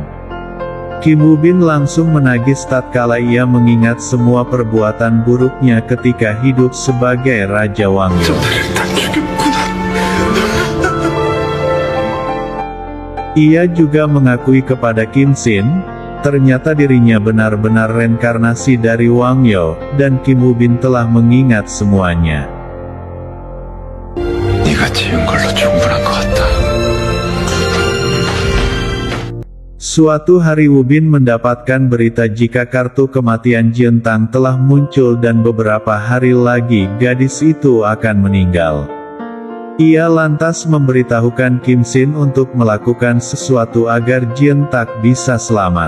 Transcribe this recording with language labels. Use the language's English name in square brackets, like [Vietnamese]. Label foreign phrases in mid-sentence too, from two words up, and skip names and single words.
[Indonesian] Kim Woo Bin langsung menangis tatkala ia mengingat semua perbuatan buruknya ketika hidup sebagai Raja Wangyo. Ia juga mengakui kepada Kim Sin, ternyata dirinya benar-benar reinkarnasi dari Wangyo, dan Kim Woo Bin telah mengingat semuanya. [Korean] 네가 지은 걸로 충분한 것 같다. [Indonesian] Suatu hari Woo Bin mendapatkan berita jika kartu kematian Jiantak telah muncul dan beberapa hari lagi gadis itu akan meninggal. Ia lantas memberitahukan Kim Sin untuk melakukan sesuatu agar Jiantak bisa selamat.